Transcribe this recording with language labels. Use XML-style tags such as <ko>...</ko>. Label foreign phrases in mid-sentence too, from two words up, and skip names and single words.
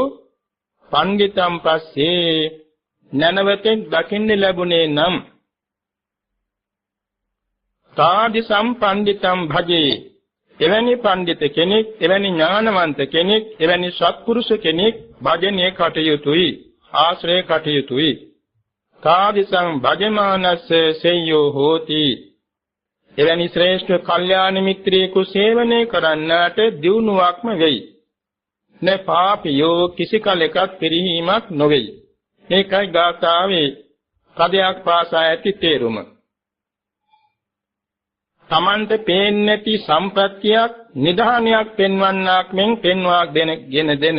<pi>පණ්ඩිතම් පස්සේ,</pi> <si>නැනවතෙන් දකින්න ලැබුණේ නම්</si> <pi>තාදි සම්පණ්ඩිතම් භජේ,</pi> <si>එවැනි පණ්ඩිත කෙනෙක්, එවැනි ඥානවන්ත කෙනෙක්, එවැනි සත්පුරුෂ කෙනෙක් භජනය කටයුතුයි, ආශ්‍රය කටයුතුයි.</si> <pi>තාදි සම් භජමානස්ස සෙය්‍යෝ හෝති,</pi> <si>එවැනි ශ්‍රේෂ්ඨ කල්යාණ මිත්‍රයෙකු සේවනය කරන්නාට දියුණුවක්ම වෙයි.</si> <pi>න පාපියෝ,</pi> <si>කිසි කලෙකත් පිරිහීමක් නොවේයි. මේකයි ගාථාවේ පදයක් පාසා ඇති තේරුම. තමන්ට පේන්නේ නැති සම්ප්‍රත්‍යක්, නිධානයක් පෙන්වන්නක් මෙන් පෙන්වා ගෙන දෙන.</si>